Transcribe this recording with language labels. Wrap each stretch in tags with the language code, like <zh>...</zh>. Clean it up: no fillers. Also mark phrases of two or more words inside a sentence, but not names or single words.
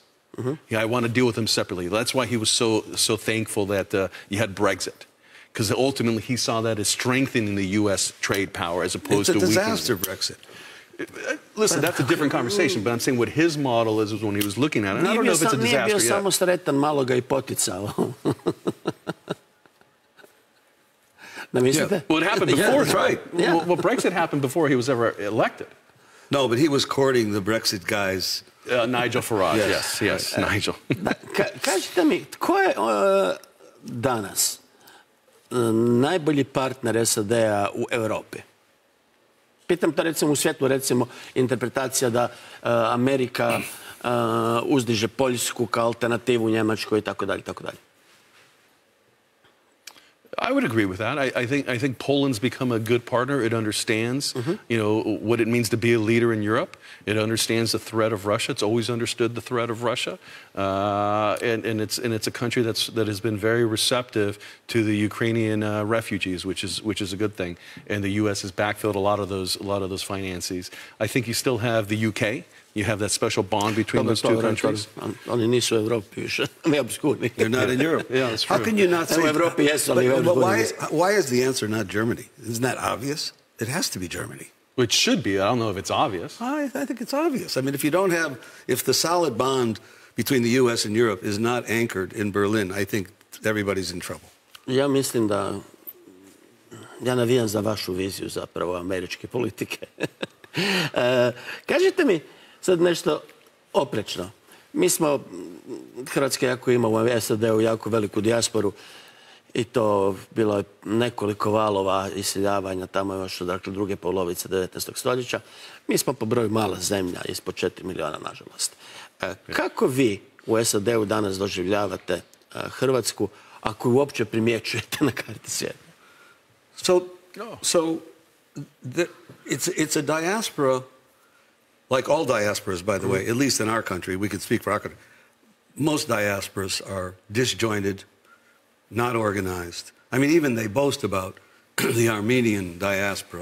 <en>Yeah, I want to deal with them separately. That's why he was so thankful that you had Brexit. Because ultimately he saw that as strengthening the U.S. trade power as opposed to weakening it. It's a disaster, Brexit. Listen, that's a different conversation, but I'm saying what his model is when he was looking at it. And I don't know if it's a disaster yet.</en> <hr>Nije bio samo sretan, malo ga I poticao. Da mislite?</hr> <en>Well, it happened before. That's right. Well, Brexit happened before he was ever elected. No, but he was courting the Brexit guys. Nigel Farage, yes, Nigel.</en> <hr>Kažite mi, tko je danas najbolji partner SAD-a u Europi? Pitam to recimo u svjetlu, recimo, interpretacija da Amerika uzdiže Poljsku kao alternativu Njemačkoj i tako dalje, tako dalje.</hr> <en>I would agree with that. I think Poland's become a good partner. It understands, you know, what it means to be a leader in Europe. It understands the threat of Russia. It's always understood the threat of Russia, and it's a country that has been very receptive to the Ukrainian refugees, which is a good thing. And the U.S. has backfilled a lot of those finances. I think you still have the UK. You have that special bond between those two countries.</en> <hr>Oni nisu u Evropi više.</hr> <en>They're not in Europe. Yeah, that's true. How can you not say... But why is the answer not Germany? Isn't that obvious? It has to be Germany. It should be. I don't know if it's obvious. I think it's obvious. I mean, if the solid bond between the U.S. and Europe is not anchored in Berlin, I think everybody's in trouble.</en> <hr>Ja mislim da... Ja navijam za vašu viziju zapravo američke politike. Kažite mi sad nešto oprečno. Mi smo, Hrvatska jako ima u SAD-u jako veliku dijasporu i to bilo je nekoliko valova iseljavanja tamo još od druge polovice 19. stoljeća. Mi smo po broju mala zemlja, ispod 4 miliona, nažalost. Kako vi u SAD-u danas doživljavate Hrvatsku, ako ju uopće primjećujete na karti svijeta?</hr> <en>So it's a diaspora, like all diasporas, by the way, at least in our country. We can speak for our country. Most diasporas are disjointed, not organized. I mean, even they boast about the Armenian diaspora.</en>